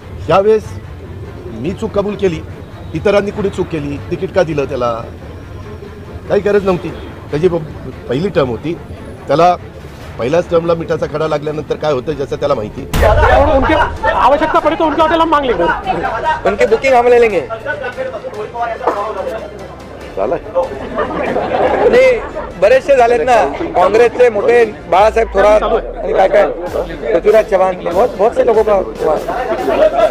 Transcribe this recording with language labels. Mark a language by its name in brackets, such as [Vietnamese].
[Marathi] यावेळेस मी चूक कबूल केली, इतरांनी कुणी चूक केली, तिकीट का दिलं त्याला? काही गरज नव्हती. त्याची पहिली टर्म होती, त्याला पहिल्याच टर्मला मिठाचा खडा लागल्यानंतर काय होतं जसं त्याला माहिती. [Hindi] उनके आवश्यकता पड़े तो उनके होटल हम मांग लेंगे, उनकी बुकिंग हम ले लेंगे. [Marathi] नाही बरेचसे झालेत ना काँग्रेसचे मोठे बाळासाहेब थोरात आणि काय काय पृथ्वीराज चव्हाण [Hindi] बहुत से लोगों का